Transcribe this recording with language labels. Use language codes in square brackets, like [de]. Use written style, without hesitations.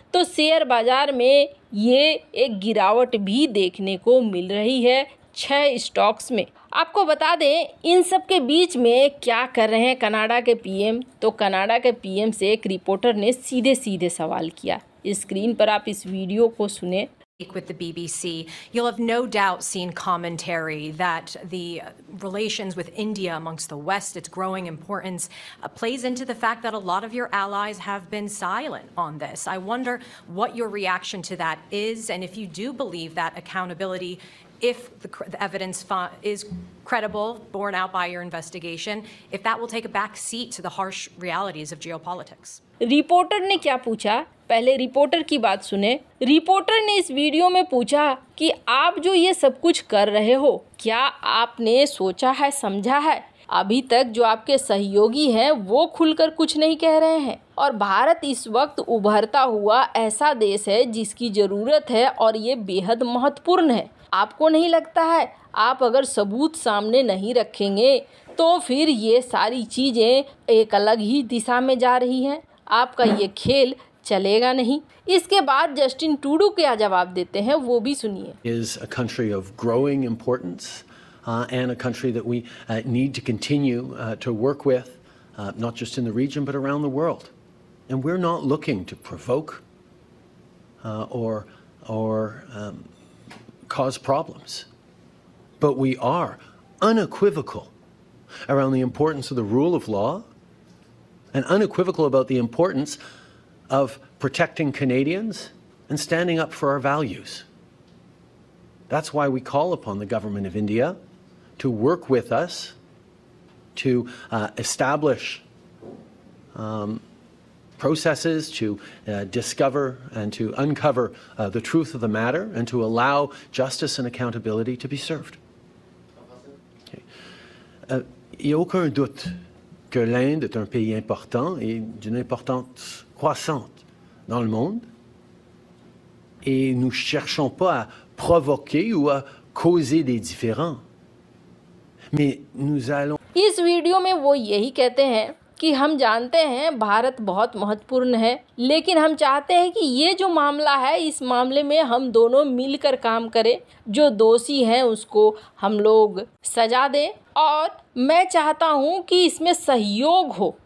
[hi] तो शेयर बाजार में ये एक गिरावट भी देखने को मिल रही है 6 स्टॉक्स में। आपको बता दें इन सब के बीच में क्या कर रहे हैं कनाडा के पीएम। तो कनाडा के पीएम से एक रिपोर्टर ने सीधे सीधे सवाल किया। स्क्रीन पर आप इस वीडियो को सुने। [en] With the BBC, you'll have no doubt seen commentary that the relations with India amongst the West, its growing importance, plays into the fact that a lot of your allies have been silent on this. I wonder what your reaction to that is, and if you do believe that accountability, if the evidence is credible, borne out by your investigation, if that will take a back seat to the harsh realities of geopolitics. [hi] Reporter ने क्या पूछा? पहले reporter की बात सुने। Reporter ने इस video में पूछा कि आप जो ये सब कुछ कर रहे हो, क्या आपने सोचा है, समझा है? अभी तक जो आपके सहयोगी हैं वो खुलकर कुछ नहीं कह रहे हैं और भारत इस वक्त उभरता हुआ ऐसा देश है जिसकी ज़रूरत है और ये बेहद महत्वपूर्ण है। आपको नहीं लगता है आप अगर सबूत सामने नहीं रखेंगे तो फिर ये सारी चीज़ें एक अलग ही दिशा में जा रही हैं? आपका ये खेल चलेगा नहीं। इसके बाद जस्टिन ट्रूडो क्या जवाब देते हैं वो भी सुनिए। [en] Is a country of growing importance and a country that we need to continue to work with, not just in the region but around the world. And we're not looking to provoke or cause problems, but we are unequivocal around the importance of the rule of law and unequivocal about the importance of protecting Canadians and standing up for our values. That's why we call upon the government of India to work with us to establish processes to discover and to uncover the truth of the matter and to allow justice and accountability to be served. [fr] Il n'y a aucun doute que l'Inde est un pays important et d'une importance croissante dans le monde. Et nous ne cherchons pas à provoquer ou à causer des différends. Mais nous allons... [hi] इस video में वो यही कहते हैं कि हम जानते हैं भारत बहुत महत्वपूर्ण है, लेकिन हम चाहते हैं कि ये जो मामला है इस मामले में हम दोनों मिलकर काम करें, जो दोषी हैं उसको हम लोग सजा दें और मैं चाहता हूं कि इसमें सहयोग हो।